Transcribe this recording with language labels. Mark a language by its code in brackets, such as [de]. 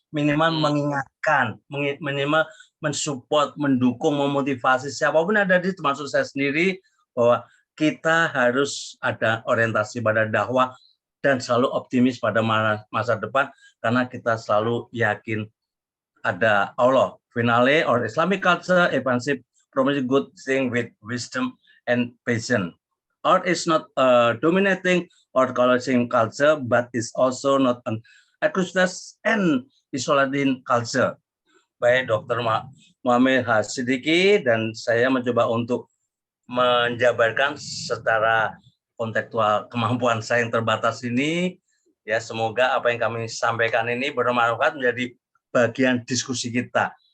[id] Minimal mengingatkan, minimal mensupport, mendukung, memotivasi siapapun ada di termasuk saya sendiri, bahwa kita harus ada orientasi pada dakwah dan selalu optimis pada masa depan, karena kita selalu yakin ada Allah. [en] Finally, our Islamic culture advances promises good thing with wisdom and patience. Art is not dominating or colonizing culture, but is also not an exclusive and isolating culture. [id] Baik Dr. Muhammad Hasidiki dan saya mencoba untuk menjabarkan secara kontekstual kemampuan saya yang terbatas ini. Ya, semoga apa yang kami sampaikan ini bermanfaat menjadi bagian diskusi kita.